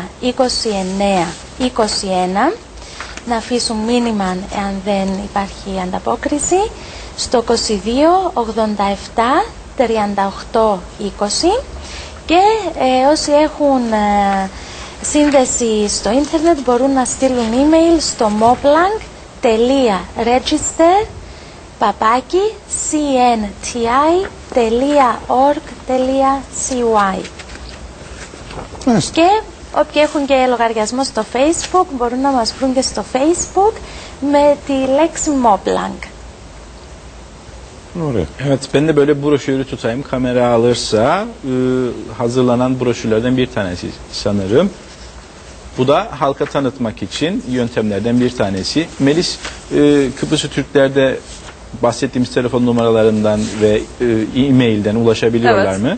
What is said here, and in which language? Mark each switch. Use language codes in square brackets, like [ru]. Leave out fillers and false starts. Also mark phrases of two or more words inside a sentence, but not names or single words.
[el] 29 21, να αφήσουν μήνυμα εάν δεν υπάρχει ανταπόκριση, στο 22 87 38 20, και όσοι έχουν σύνδεση στο ίντερνετ μπορούν να στείλουν email στο moplang.register@cnti.org.cy. Και όποιοι έχουν και λογαριασμό στο Facebook μπορούν να μας βρουν και στο Facebook με τη λέξη Moplang. [tr] Evet, ben de böyle broşürü tutayım. Kamera alırsa hazırlanan broşürlerden bir tanesi sanırım. Bu da halka tanıtmak için yöntemlerden bir tanesi. Melis, Kıbrıslı Türklerde bahsettiğimiz telefon numaralarından ve e-mailden ulaşabiliyorlar mı?